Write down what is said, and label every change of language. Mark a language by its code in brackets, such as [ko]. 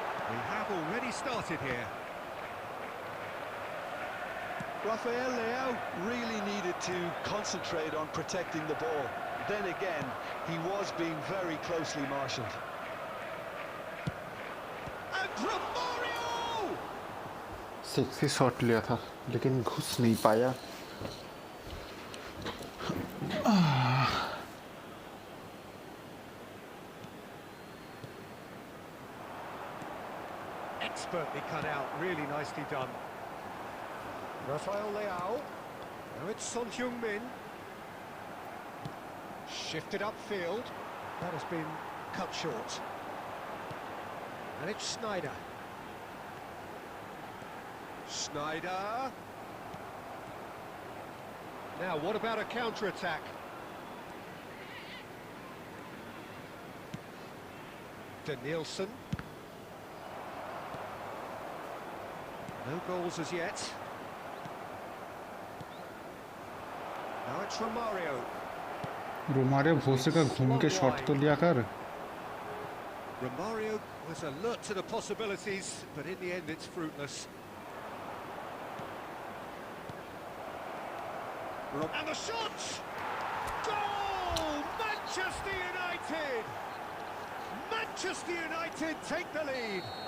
[en] We have already started here. Rafael Leao really needed to concentrate on protecting the ball. Then again, he was being very closely marshalled. And Romario! [hi] Sexy shot लिया था लेकिन घुस नहीं पाया। [en] expertly cut out, really nicely done. Rafael Leao. Now it's Son Heung-min. Shifted upfield. That has been cut short. And it's Sneijder. Sneijder. Now, what about a counter-attack? Danielson. No goals as yet. Now it's Romario. [hi] Romario Bhose का घूम के shot तो लिया कर. [en] Romario was alert to the possibilities, but in the end it's fruitless. And the shot! Goal! Manchester United! Manchester United take the lead!